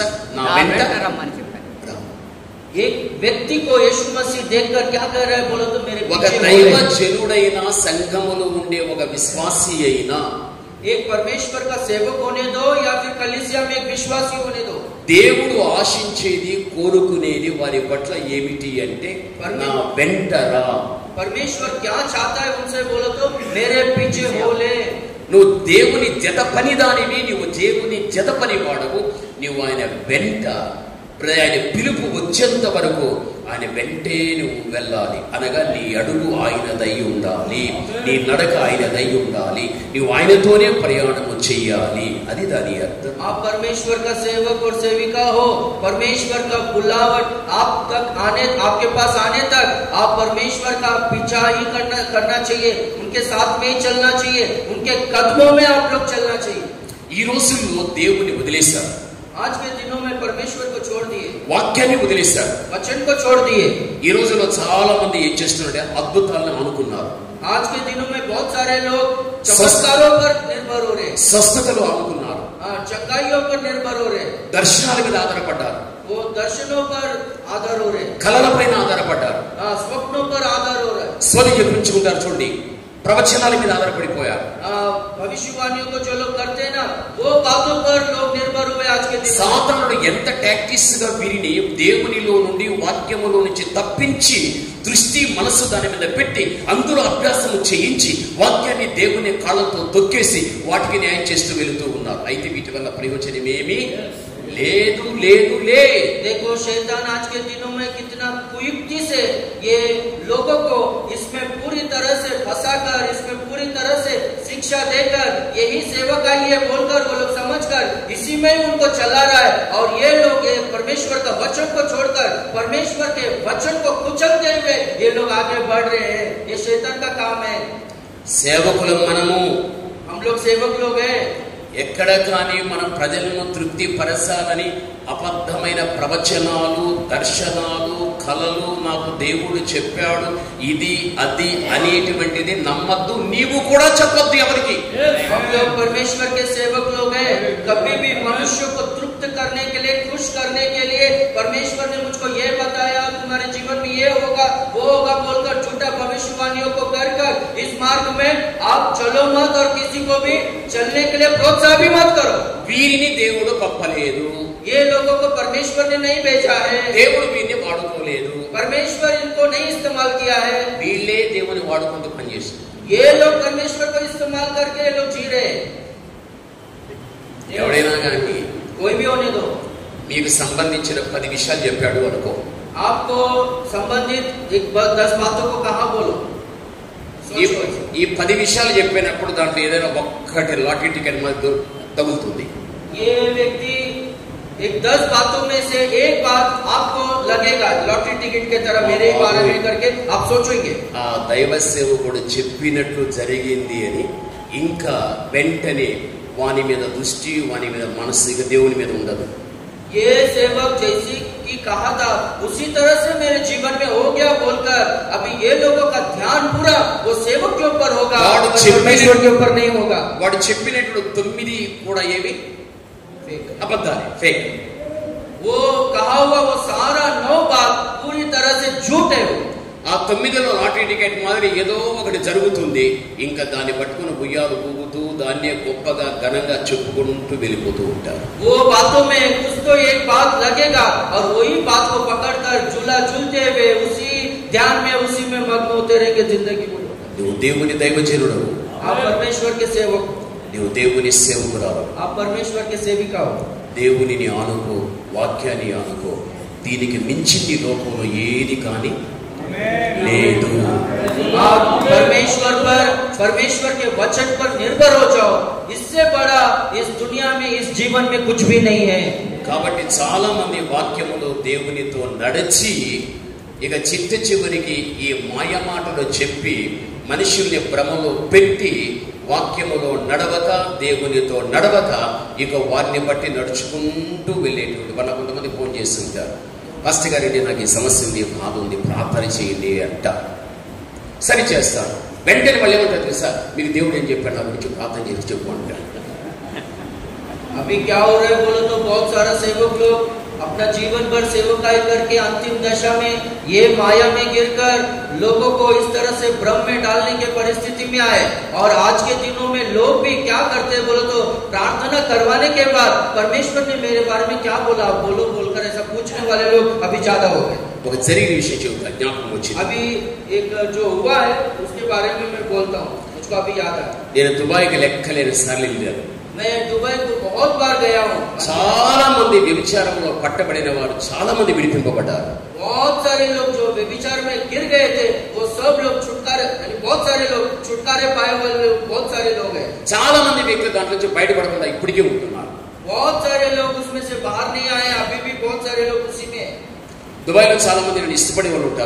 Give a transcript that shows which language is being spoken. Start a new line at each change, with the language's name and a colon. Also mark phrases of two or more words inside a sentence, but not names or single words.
Telugu: నా వెంట రమ్మని చెప్పాను.
Hindi: एक व्यक्ति को यीशु मसीह देखकर क्या कह रहा है बोलो तो मेरे
Telugu: ఒక
Hindi: पीछे
Telugu: దైవ జనుడైన సంఘములో ఉండే ఒక విశ్వాసి అయినా
Hindi: एक परमेश्वर का सेवक होने दो या फिर कलीसिया में एक विश्वासी होने दो.
Telugu: దేవుడు ఆశించేది కోరుకునేది వారి పట్ల ఏమిటి అంటే నా వెంటరా.
Hindi: परमेश्वर क्या चाहता है उनसे बोलो तो मेरे पीछे हो ले.
Telugu: నువ్వు దేవుని జత పని దానివి, నువ్వు దేవుని జత పని వాడవు. నువ్వు ఆయన వెంట ఆయన పిలుపు వచ్చేంత వరకు ఆయన వెంటే నువ్వు వెళ్ళాలి. అనగా నీ అడుగు ఆయనదై ఉండాలి, నీ నడక ఆయనదై ఉండాలి, నువ్వు ఆయనతోనే ప్రయాణము చెయ్యాలి. అది దాని అర్థం.
Hindi: आप परमेश्वर का सेवक और सेविका हो, परमेश्वर का बुलावट आप तक आने, आपके पास आने तक आप परमेश्वर का पीछा ही करना चाहिए, उनके साथ में ही चलना चाहिए, उनके कदमों में आप लोग चलना चाहिए.
Telugu: ఈ రోజుల్లో దేవుని వదిలేశారు,
Hindi: आज के दिनों में परमेश्वर को छोड़ दिए,
Telugu: వాక్యాన్ని వదిలేశారు,
Hindi: वचन को छोड़ दिए.
Telugu: ఈ రోజుల్లో చాలా మంది ఏం చేస్తున్నారంటే అద్భుతాలను అనుకున్నారు,
Hindi: आज के दिनों में बहुत सारे लोग चमत्कारों पर निर्भर हो रहे,
Telugu: స్వస్థతలు అనుకున్నారు,
Hindi: चंगाइयों पर निर्भर हो रहे,
Telugu: దర్శనాల మీద ఆధారపడ్డారు,
Hindi: वो दर्शनों पर आधार हो रहे,
Telugu: కళలపైన ఆధారపడ్డారు,
Hindi: स्वप्नों पर आधार हो रहा है.
Telugu: స్వరం చెప్పించుకుంటారు చూడండి, ప్రవచనాల మీద ఆధారపడిపోయారు.
Hindi: भविष्यवाणियों को जो लोग करते हैं ना वो बातों पर लोग निर्भर हुए. आज के दिन
Telugu: సాతానుడు ఎంత టాక్టిక్స్ గా వీరిని దేవునిలో నుండి వాక్యములో నుంచి తప్పించి దృష్టి మనసు దాని మీద పెట్టి అందులో అభ్యాసము చేయించి వాక్యాన్ని దేవుని కాళ్ళతో తొక్కేసి వాటికి న్యాయం చేస్తూ వెళుతూ ఉన్నారు. అయితే వీటి వల్ల ప్రయోజనం ఏమీ లేదు లేదు లే.
Hindi: देखो शैतान आज के दिनों में कितना कुयुक्ति से ये लोगों को इसमें पूरी तरह से फंसाकर, इसमें पूरी तरह से शिक्षा देकर यही सेवक आई है बोलकर वो लोग समझकर इसी में ही उनको चला रहा है. और ये लोग ये परमेश्वर का वचन को छोड़कर परमेश्वर के वचन को कुचलते हुए ये लोग आगे बढ़ रहे हैं. ये शैतान का काम है.
Telugu: సేవకులం మనము,
Hindi: हम लोग सेवक लोग हैं.
Telugu: ఎక్కడ కానీ మనం ప్రజలను తృప్తి పరచాలని అబద్ధమైన ప్రవచనాలు, దర్శనాలు, కలలు నాకు దేవుడు చెప్పాడు ఇది అది అనేటువంటిది నమ్మద్దు. నీవు కూడా చెప్పొద్దు ఎవరికి.
Hindi: हम लोग परमेश्वर के सेवक लोग हैं. कभी भी मनुष्य को तृप्त करने के लिए, खुश करने के लिए परमेश्वर ने मुझको ये बताया तुम्हारे जीवन में ये होगा वो होगा बोलकर झूठा भविष्यवाणियों को कर इस मार्ग में आप चलो मत और किसी को भी चलने के लिए प्रोत्साहन भी मत करो.
Telugu: వీరిని దేవుడు పంపలేదు,
Hindi: ये लोगों को परमेश्वर ने नहीं भेजा है,
Telugu: దేవుడు వీరిని వాడుకోలేదు,
Hindi: परमेश्वर इनको नहीं इस्तेमाल किया है.
Telugu: వీళ్ళే దేవుని వాడుకుంటూ పనిచేస్తారు.
Hindi: ये लोग परमेश्वर को इस्तेमाल करके ये लोग जी रहे हैं.
Telugu: ఎవడైనా కానీ
Hindi: कोई भी होने दो,
Telugu: మీకు సంబంధించిన 10 విషయాలు చెప్పాడు అనుకో,
Hindi: आपको संबंधित 10 बातों को कहाँ बोलो.
Telugu: ఈ 10 విషయాలు చెప్పినప్పుడు దాంట్లో ఏదైనా ఒక్కటి
English: lottery ticket
Telugu: మధ్య తగులుతుంది.
Hindi: ये व्यक्ति एक 10 बातों में से एक बात आपको लगेगा
English: lottery ticket
Hindi: के तरह मेरे बारे में करके आप सोचेंगे.
Telugu: ఆ దైవ సేవకుడు చెప్పినట్లు జరిగింది అని ఇంకా వెంటనే వాని మీద దృష్టి, వాని మీద మనసు, ఇక దేవుని మీద ఉండదు.
Hindi: ये सेवक जैसी कि कहा था उसी तरह से मेरे जीवन में हो गया बोलकर अभी ये लोगों का ध्यान पूरा वो सेवक के ऊपर होगा, परमेश्वर के ऊपर नहीं होगा।
Telugu: వాడు చెప్పినట్లు 9 కూడా ఏవి అబద్ధాలే, ఫేక్।
Hindi: वो कहा हुआ वो सारा 9 बात पूरी तरह से झूठ है।
Telugu: ఆ 9లో
English: lottery ticket
Telugu: మాదిరి ఏదో ఒకటి జరుగుతుంది, ఇంకా దాన్ని పట్టుకుని ఉయ్యాలు ఊగుతూ దాన్నే గొప్పగా ఘనంగా చెప్పుకుంటూ వెళ్ళిపోతూ ఉంటారు।
Hindi: वो बातों में कुछ तो एक बात लगेगा और वही बात को पकड़कर झूला झूलते हुए उसी ध्यान में उसी में मग्न होते रहेंगे जिंदगी भर।
Telugu: నువ్వు దేవుని దైవజనుడు,
Hindi: आप परमेश्वर के सेवक,
Telugu: నువ్వు దేవుని సేవకురాలు,
Hindi: आप परमेश्वर के सेविका हो।
Telugu: దేవునిని ఆనుకో, వాక్యాన్ని ఆనుకో। దీనికి మించింది లోకంలో ఏది కానీ లేదు।
Hindi: आप परमेश्वर के वचन पर निर्भर हो जाओ, इससे बड़ा इस दुनिया में इस जीवन में कुछ भी नहीं है।
Telugu: కాబట్టి చాలా మంది వాక్యములో దేవునితో నడిచి ఇక చిట్ట చివరికి ఈ మాయ మాటలు చెప్పి మనుషుల్ని భ్రమలో పెట్టి వాక్యములో నడవక దేవునితో నడవక ఇక వారిని బట్టి నడుచుకుంటూ వెళ్ళేటువంటి వాళ్ళ కొంతమంది ఫోన్ చేస్తుంటారు, పాస్టర్ గారండి నాకు ఈ సమస్య ఉంది, బాధ ఉంది, ప్రార్థన చేయండి అంట। సరి చేస్తాను, వెంటనే వాళ్ళు ఏమంటారు తెలుసా, మీకు దేవుడు ఏం చెప్పాడు నా గురించి ప్రార్థన చేసి చెప్పు అంటారు।
Hindi: अभी क्या हो रहा है बोलो तो बहुत सारा सेवक लोग अपना जीवन भर सेवकाई करके अंतिम दशा में ये माया में गिरकर लोगों को इस तरह से भ्रम में डालने के परिस्थिति में आए। और आज के दिनों में लोग भी क्या करते हैं बोलो तो प्रार्थना करवाने के बाद परमेश्वर ने मेरे बारे में क्या बोला बोलो बोलकर ऐसा पूछने वाले लोग अभी ज्यादा हो गए।
Telugu: ఒక జరిగిన విషయం చెబుతా, జ్ఞాపకం వచ్చింది।
Hindi: अभी एक जो हुआ है उसके बारे में मैं बोलता हूँ, मुझको अभी याद है।
Telugu: నేను దుబాయ్కి లెక్కలేని సార్లు వెళ్ళాను।
Hindi: मैं दुबई को बहुत बार गया हूँ।
Telugu: చాలా మంది వ్యభిచారంలో పట్టబడిన వారు చాలా మంది విడిపింపబడ్డారు।
Hindi: बहुत सारे लोग जो व्यभिचार में गिर गए थे वो सब लोग छुटकारे, यानी बहुत सारे लोग छुटकारे पाए हुए लोग बहुत सारे लोग हैं।
Telugu: చాలా మంది వ్యక్తులు దాంట్లో నుంచి బయటపడకుండా ఇప్పటికే ఉంటున్నారు।
Hindi: बहुत सारे लोग उसमें से बाहर नहीं आए, अभी भी बहुत सारे लोग उसी में।
Telugu: దుబాయ్లో చాలా మంది నన్ను ఇష్టపడే వాళ్ళు ఉంటారు।